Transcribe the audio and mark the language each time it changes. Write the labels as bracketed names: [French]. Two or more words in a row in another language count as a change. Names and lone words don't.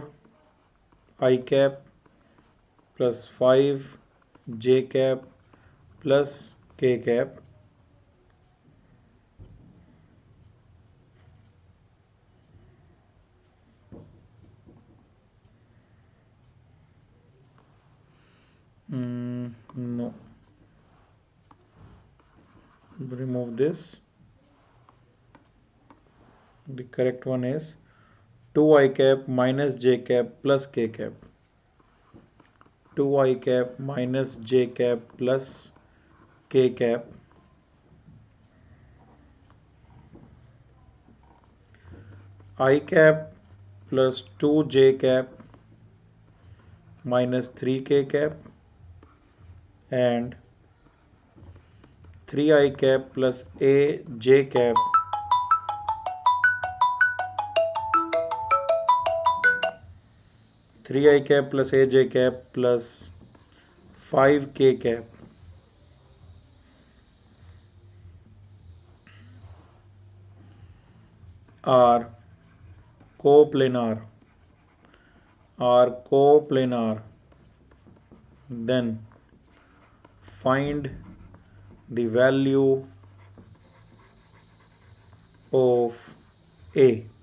[English] I cap plus 5 j cap plus k cap no, remove this. The correct one is 2 I cap minus j cap plus k cap. 2 I cap minus j cap plus k cap I cap plus 2 j cap minus 3 k cap and 3 I cap plus a j cap 3 I cap plus a j cap plus 5 k cap are coplanar then find the value of a.